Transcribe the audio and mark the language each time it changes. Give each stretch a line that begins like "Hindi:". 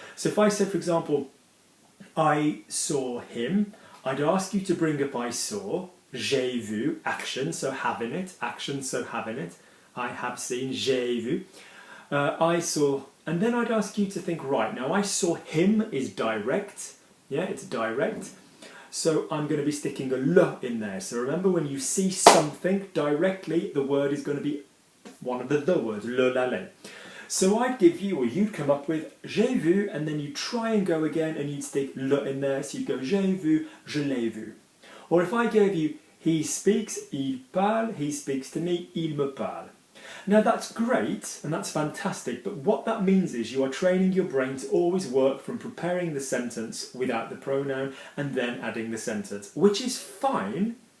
English: So if I said, for example, I saw him, I'd ask you to bring up I saw,
French: j'ai vu,
English: action, so having it, action, so having it, I have seen, j'ai vu, I saw, and then I'd ask you to think, right, now I saw him is direct, yeah, it's direct. So I'm going to be sticking a le in there. So remember, when you see something directly, the word is going to be one of the words, le, la, le. So I'd give you, or you'd come up with
French: j'ai vu,
English: and then you try and go again, and you'd stick le in there. So you'd go
French: j'ai vu, je l'ai vu.
English: Or if I gave you he speaks,
French: il parle,
English: he speaks to me,
French: il me parle.
English: Now that's great and that's fantastic, but what that means is you are training your brain to always work from preparing the sentence without the pronoun and then adding the sentence, which is fine.